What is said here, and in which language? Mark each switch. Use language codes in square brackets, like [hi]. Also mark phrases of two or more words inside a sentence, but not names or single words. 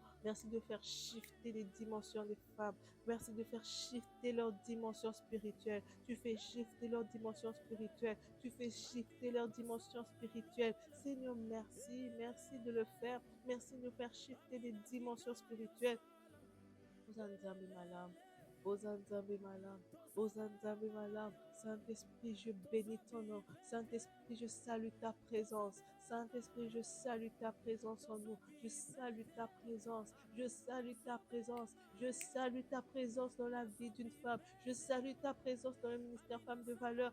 [fr] Merci de faire shifter les dimensions des femmes. Merci de faire shifter leur dimension spirituelle. Tu fais shifter leur dimension spirituelle. Tu fais shifter leur dimension spirituelle. Seigneur, merci. Merci de le faire. Merci de faire shifter les dimensions spirituelles. Ozanzambe malam, Ozanzambe malam, Ozanzambe malam. Saint-Esprit, je bénis ton nom. Saint-Esprit, je salue ta présence. Saint-Esprit, je salue ta présence en nous. Je salue ta présence. Je salue ta présence. Je salue ta présence dans la vie d'une femme. Je salue ta présence dans le ministère Femmes de Valeur.